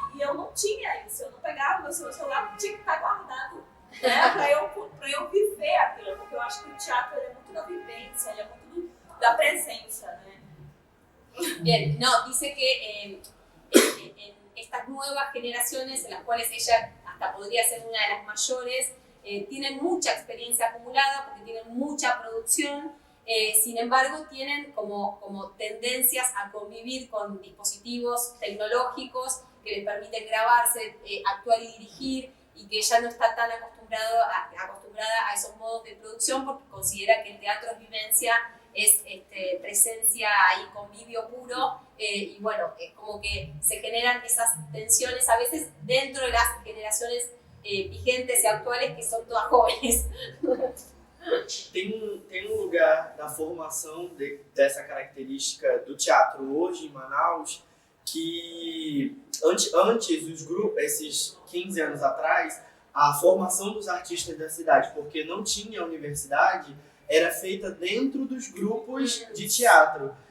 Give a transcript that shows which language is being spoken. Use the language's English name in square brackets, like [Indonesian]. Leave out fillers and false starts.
[Portuguese] E eu não tinha isso, eu não pegava meu celular, tinha que estar guardado, né, para eu viver aquilo, porque eu acho que o teatro é muito da vivência, ele é muito da presença, né? [Spanish] Bien, no, dice que en estas nuevas generaciones, en las cuales ella hasta podría ser una de las mayores, tienen mucha experiencia acumulada porque tienen mucha producción, sin embargo tienen como tendencias a convivir con dispositivos tecnológicos que les permiten grabarse, actuar y dirigir, y que ella no está tan acostumbrada a esos modos de producción porque considera que el teatro es vivencia, es presencia y convivio puro, y bueno, es como que se generan esas tensiones a veces dentro de las generaciones vigentes y actuales que son todas jóvenes. [Portuguese] Tem um lugar na formação dessa característica do teatro hoje em Manaus que antes os grupos, esses 15 anos atrás, a formação dos artistas da cidade, porque não tinha universidade, era feita dentro dos grupos de teatro.